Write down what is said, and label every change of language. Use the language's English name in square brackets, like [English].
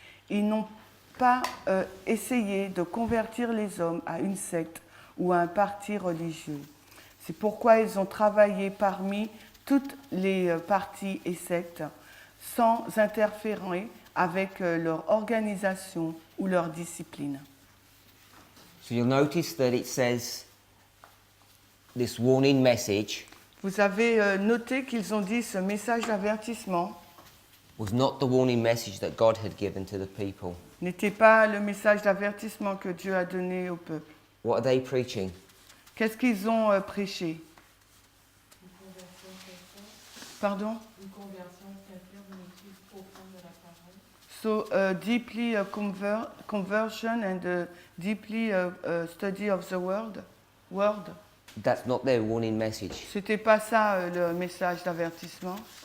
[French] Ils n'ont pas essayé de convertir les hommes à une secte ou à un parti religieux. C'est pourquoi ils ont travaillé parmi toutes les partis et sectes sans interférer avec leur organisation ou leur discipline. [English] So you'll notice that it says this warning message [French] Vous avez noté qu'ils ont dit ce message d'avertissement [English] was not the warning message that God had given to the people. [French] n'était pas le message d'avertissement que Dieu a donné au peuple. [English] What are they preaching? [French] Qu'est-ce qu'ils ont prêché? Pardon? Une conversion c'est-à-dire une étude profonde de la parole. [English] So deeply conversion and deeply study of the word. That's not their warning message. [French] C'était pas ça le message d'avertissement.